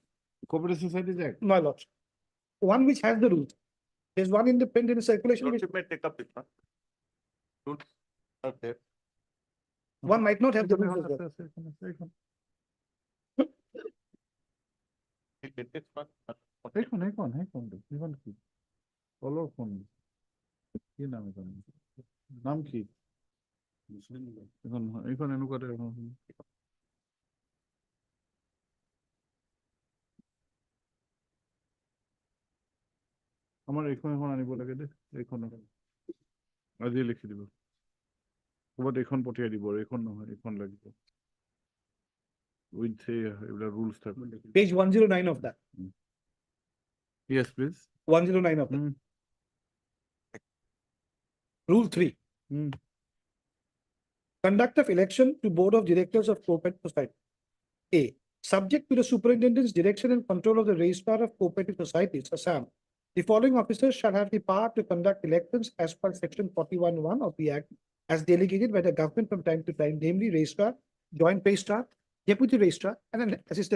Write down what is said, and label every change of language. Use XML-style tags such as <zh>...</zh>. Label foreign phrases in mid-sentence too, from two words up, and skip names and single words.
<en>Cooperative Societies Act. my lord. One which has the rules. There's one independent circulation, which Lordship may take up this one. Rules are there. one might not have the rules as well. It is one.</en> <as>এখন কি বলো ফোন কি নাম এখন নাম কি এখন এনেকুৱা আমাৰ এখন আনিব লাগে দেই এইখন আজি লিখি দিব ক'ৰবাত এইখন পঠিয়াই দিব আৰু এইখন নহয় এইখন লাগিব উইথ এইবিলাক ৰুলছ থাকে</as> <en>Page 109 of that. Yes, please. 109 of that. Rule 3. Conduct of election to Board of Directors of Cooperative Society. A. Subject to the superintendent's direction and control of the registrar of cooperative societies, Assam, the following officers shall have the power to conduct elections as per section 41(1) of the Act as delegated by the government from time to time, namely registrar, joint registrar, deputy registrar, and an assistant registrar.</en>